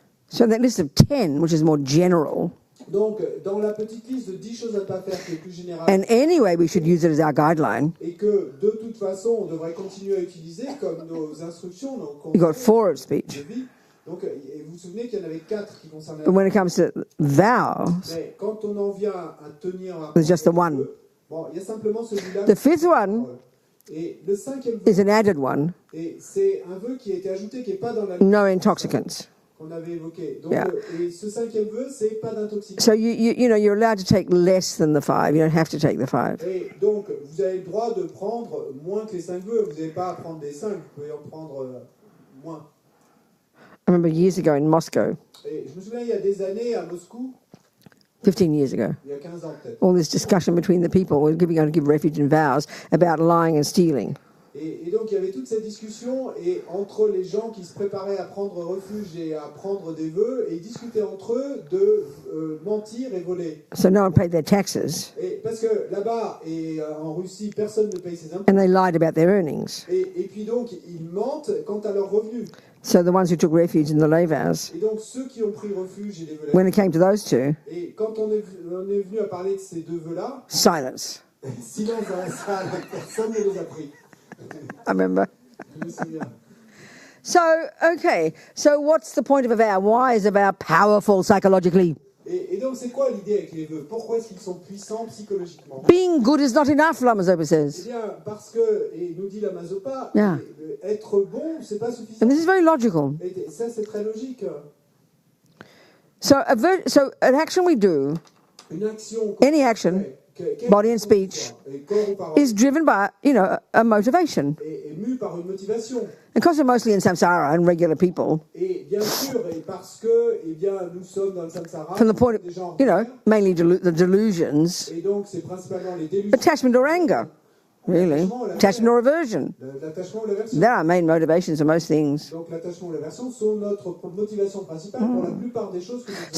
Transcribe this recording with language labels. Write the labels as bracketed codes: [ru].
[en] So that list of 10, which is more general. [fr] Donc, dans la petite liste de 10 choses à ne pas faire qui est plus générale, [en] And anyway, we should use it as our guideline. [fr] et que de toute façon, on devrait continuer à utiliser comme nos instructions, nos [en] You got 4 of [fr] de [en] speech. [fr] vie. Donc, et vous vous souvenez qu'il y en avait 4 qui concernaient [en] But when it comes to vows, [fr] mais quand on en vient à tenir un [en] there's just the one. [fr] bon, il y a simplement celui-là. [en] The 5th one [fr] Et le 5e vœu, [en] is an added one. [fr] et c'est un vœu qui a été ajouté, qui n'est pas dans la [en] No intoxicants. [fr] qu'on avait évoqué. Donc, [en] Yeah. [fr] Et ce 5e vœu, c'est pas d'intoxication. [en] So you're allowed to take less than the 5. You don't have to take the 5. [fr] Et donc, vous avez le droit de prendre moins que les 5 vœux. Vous n'avez pas à prendre des 5, vous pouvez en prendre moins. [en] I remember years ago in Moscow, [fr] Et je me souviens, il y a des années, à Moscou, [en] 15 years ago, [fr] il y a 15 ans peut-être, [en] all this discussion between the people who were going to give refuge and vows about lying and stealing. [fr] et donc il y avait toute cette discussion et entre les gens qui se préparaient à prendre refuge et à prendre des vœux, et ils discutaient entre eux de mentir et voler. [en] So no one paid their taxes, [fr] Et parce que là-bas, et en Russie, personne ne paye ses impôts. [en] and they lied about their earnings. [fr] Et puis donc, ils mentent quant à leurs revenus. [en] So the ones who took refuge in the lay vows, [fr] Et donc, ceux qui ont pris refuge et les vœux [en] when it came to those 2, [fr] et quand on est venu à parler de ces 2 vœux-là, [en] silence. [fr] silence dans la salle, personne ne les a pris. [en] I remember. [fr] Je me souviens. [en] So, okay. So what's the point of a vow? Why is a vow powerful psychologically? [fr] Et donc, c'est quoi l'idée avec les vœux? Pourquoi est-ce qu'ils sont puissants psychologiquement? [en] Being good is not enough, Lama Zopa [fr] Eh [en] says. [fr] bien, parce que, et nous dit la Mazopa, [en] Yeah. [fr] être bon, c'est pas suffisant. [en] And this is very logical. [fr] Et ça, c'est très logique. [en] So an action we do, [fr] Une action, [en] any action, body and speech, [fr] et corps ou parole, [en] is driven by, a motivation. [fr] est mue par une motivation. [en] And because we're mostly in samsara and regular people, [fr] Et bien sûr, et parce que, eh bien, nous sommes dans le samsara, [en] from the point of, [fr] des gens [en] mainly the delusions, [fr] et donc c'est principalement les délusions, [en] attachment or anger, really, attachment or aversion. [fr] l'attachement ou l'aversion. [en] They're our main motivations for most things. [fr] Donc l'attachement ou l'aversion sont notre motivation principale pour la plupart des choses que nous faisons.